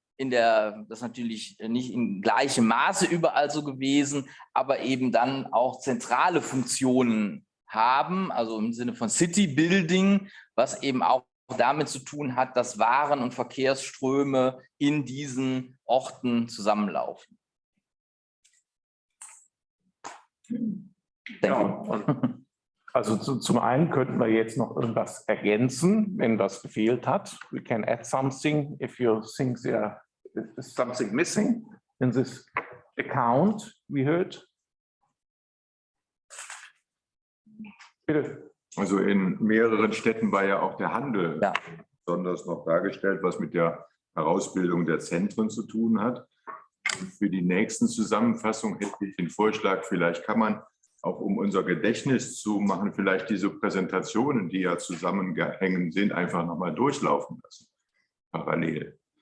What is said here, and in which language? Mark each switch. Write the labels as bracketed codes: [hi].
[de] das ist natürlich nicht in gleichem Maße überall so gewesen, aber eben dann auch zentrale Funktionen haben, also im Sinne von City Building, was eben auch damit zu tun hat, dass Waren- und Verkehrsströme in diesen Orten zusammenlaufen. Ja, Also zum einen könnten wir jetzt noch irgendwas ergänzen, wenn was gefehlt hat. [en] We can add something if you think there is something missing in this account we heard. [de] Bitte. Also in mehreren Städten war ja auch der Handel besonders noch dargestellt, was mit der Herausbildung der Zentren zu tun hat. Für die nächsten Zusammenfassungen hätte ich den Vorschlag, vielleicht kann man auch, um unser Gedächtnis zu machen, vielleicht diese Präsentationen, die ja zusammengehängt sind, einfach nochmal durchlaufen lassen, parallel.